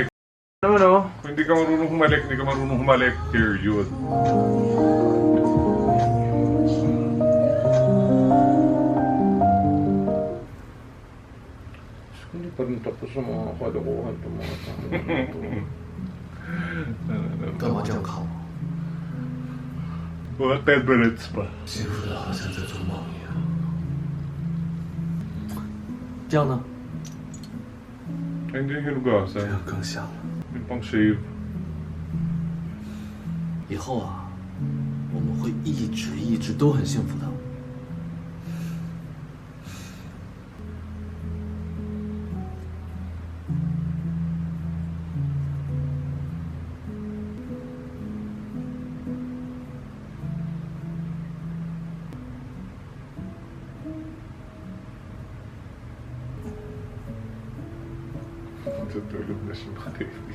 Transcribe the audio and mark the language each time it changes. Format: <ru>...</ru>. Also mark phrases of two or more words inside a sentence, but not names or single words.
<tl>Ano, no? Kung hindi ka marunong humalik, hindi ka marunong humalik, period. Hindi pa rin tapos sa mga kalokohan itong mga tao.</tl> <zh>干嘛这样看我？</zh> <tl>Mga 10 minutes pa.</tl> <zh>幸福的好像在做梦一样。这样呢？</zh> <tl>Ay, hindi yung</tl> <zh>这</zh> <tl>hinugasan.</tl> <zh>样更像了。</zh> <tl>Yung pang shave.</tl> <zh>以后啊，我们会一直都很幸福的。</zh> <tl>Tutulog na si Maki.</tl>